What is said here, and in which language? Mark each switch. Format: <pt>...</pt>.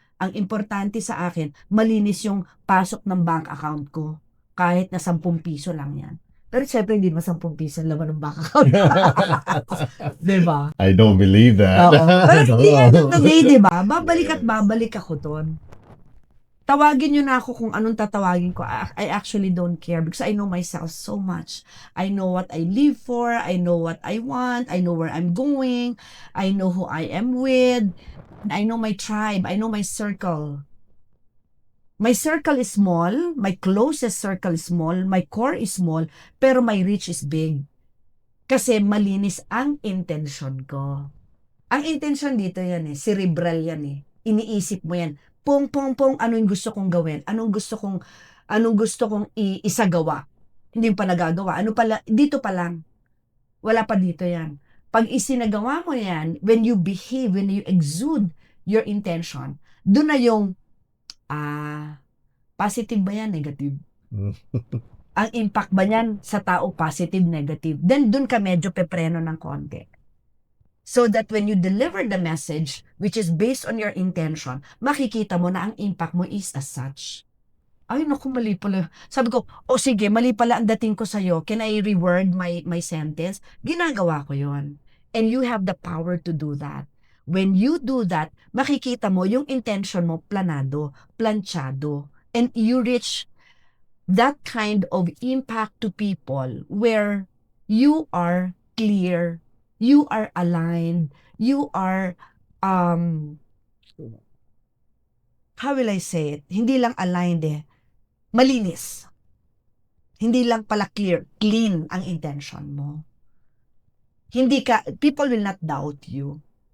<tl>Ang importante sa akin, malinis yung pasok ng bank account ko. Kahit na 10 piso lang yan. Pero syempre hindi naman 10 piso ang laman ng bank account. Diba?</tl> <en>I don't believe that.</en> <tl>Oo. Pero</tl> <en>at the end of the day,</en> <tl>diba? Babalik at babalik ako doon. Tawagin nyo na ako kung anong tatawagin ko.</tl> <en>I actually don't care because I know myself so much. I know what I live for. I know what I want. I know where I'm going. I know who I am with. I know my tribe. I know my circle. My circle is small. My closest circle is small. My core is small. Pero my reach is big.</en> <tl>Kasi malinis ang intention ko. Ang intention dito yan cerebral yan Iniisip mo yan. Pong, ano yung gusto kong gawin? Anong gusto kong isagawa? Hindi pa nagagawa. Dito pa lang. Wala pa dito yan. Pag isinagawa mo yan,</tl> <en>when you behave, when you exude your intention,</en> <tl>doon na yung,</tl> <en>positive ba yan, negative?</en> <tl>Ang impact ba yan sa tao, positive, negative? Then, doon ka medyo pepreno ng konti.</tl> <en>So that when you deliver the message, which is based on your intention,</en> <tl>makikita mo na ang impact mo</tl> <en>is as such.</en> <tl>Ay, naku, mali pala. Sabi ko, sige, mali pala ang dating ko sa'yo.</tl> <en>Can I reword my sentence?</en> <tl>Ginagawa ko yon.</tl> <en>And you have the power to do that. When you do that,</en> <tl>makikita mo yung intention mo planado, planchado.</tl> <en>And you reach that kind of impact to people where you are clear, you are aligned, you are, how will I say it?</en> <tl>Hindi lang aligned malinis. Hindi lang pala clean ang intention mo.</tl> <en>People will not doubt you.</en>